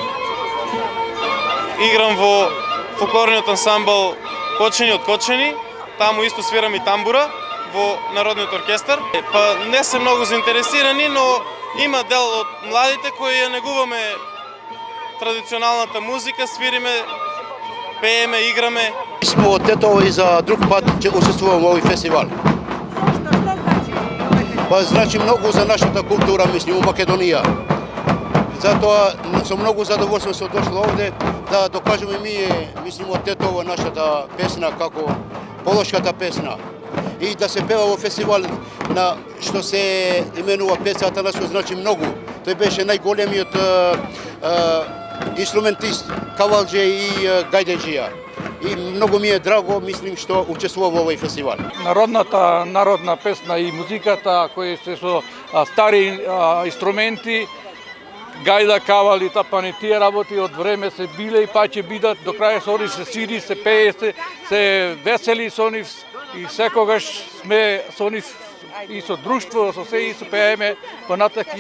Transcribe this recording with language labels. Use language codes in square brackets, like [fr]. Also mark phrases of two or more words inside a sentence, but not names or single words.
[mk] Играм во фолклорниот ансамбл Кочани од Кочани. Таму исто свирам и тамбура во Народниот оркестар. Па не се многу заинтересирани, но има дел од младите кои ја негуваме традиционалната музика, свириме, пееме, играме. Смо од Тетово и за друг пут учествујемо у овај фестивал. Па значи много за нашата култура, мислим, у Македонија. Зато сам много задоволство што дошло овде да докажемо и ми, мислим, од Тетово нашата песна, како полошката песна. И да се пева у фестивал на што се именува Пеце Атанасов, значи много. То беше најголемиот инструментист, кавалџе и гајдеџија. И многу ми е драго, мислим, што учествува во овој фестивал. Народна песна и музиката кои се со стари инструменти, гајда, кавал и тапани, тие работи од време се биле и па ќе бидат, до крај со они се свири, се пее, се весели со нив и секогаш сме со нив и со друштво, со се и со пееме понатаки.